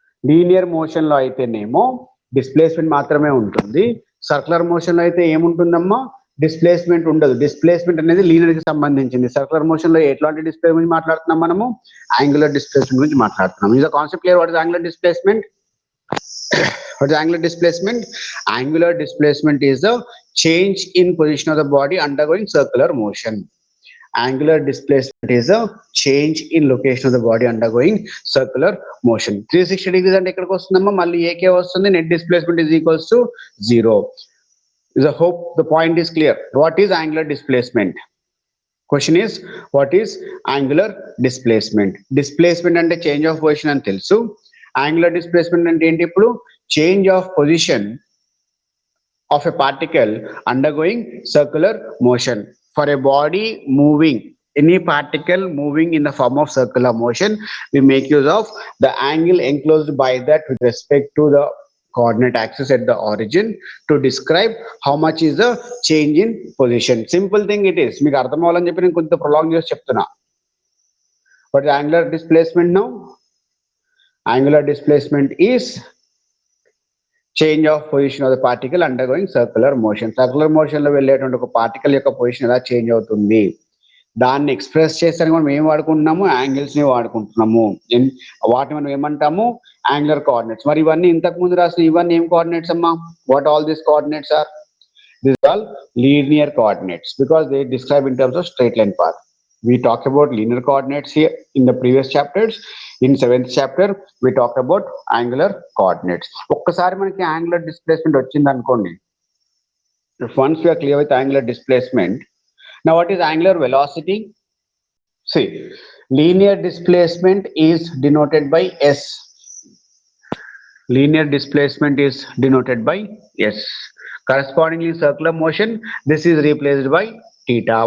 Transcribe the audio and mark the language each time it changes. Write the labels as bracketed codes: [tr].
[te] Linear motion లో అయితేనేమో displacement మాత్రమే ఉంటుంది. సర్కులర్ మోషన్ లో అయితే ఏముంటుందమ్మా? డిస్ప్లేస్మెంట్ ఉండదు. డిస్ప్లేస్మెంట్ అనేది లీనియర్ కి సంబంధించింది. సర్కులర్ మోషన్ లో ఎట్లాంటి డిస్ప్లేస్మెంట్ గురించి మాట్లాడుతున్నాం మనము? యాంగులర్ డిస్ప్లేస్మెంట్ గురించి మాట్లాడుతున్నాం. [en] Is the concept clear? What is angular displacement? What is angular displacement? Angular displacement is the change in position of the body undergoing circular motion. Angular displacement is a change in location of the body undergoing circular motion. [te] 360 degrees అంటే ఎక్కడికి వస్తుందమ్మా? మళ్ళీ AK వస్తుంది. [en] Net displacement is equals to 0. I hope the point is clear. What is angular displacement? Question is, what is angular displacement? [te] Displacement అంటే change of position అని తెలుసు. Angular displacement అంటే ఏంటి? [en] ఇప్పుడు change of position of a particle undergoing circular motion. For a body moving, any particle moving in the form of circular motion, we make use of the angle enclosed by that with respect to the coordinate axis at the origin to describe how much is the change in position. Simple thing it is. [te] మీకు అర్థం అవ్వాలని చెప్పి నేను కొంత prolong చేసి చెప్తున్నా. [en] What is angular displacement now? Angular displacement is change of position of the particle undergoing circular motion. [te] Circular motion లో వెళ్ళేటువంటి ఒక పార్టికల్ యొక్క పొజిషన్ ఎలా చేంజ్ అవుతుంది, దాన్ని ఎక్స్ప్రెస్ చేస్తానికి మనం ఏం వాడుకుంటున్నాము? యాంగిల్స్ ని వాడుకుంటున్నాము. వాటిని మనం ఏమంటాము? Angular coordinates. మరి ఇవన్నీ ఇంతకు ముందు రాసిన ఇవన్నీ ఏం కోఆర్డినేట్స్ అమ్మా? [en] What all these coordinates are? These are all linear coordinates because they describe in terms of straight line path. We talked about linear coordinates here in the previous chapters. In 7th chapter we talked about angular coordinates. [te] ఒక్కసారి మనకి angular displacement వచ్చింది అనుకోండి. [en] Once we are clear with angular displacement, now what is angular velocity? See, Linear displacement is denoted by S. Linear displacement is denoted by S. Correspondingly, circular motion, this is replaced by theta.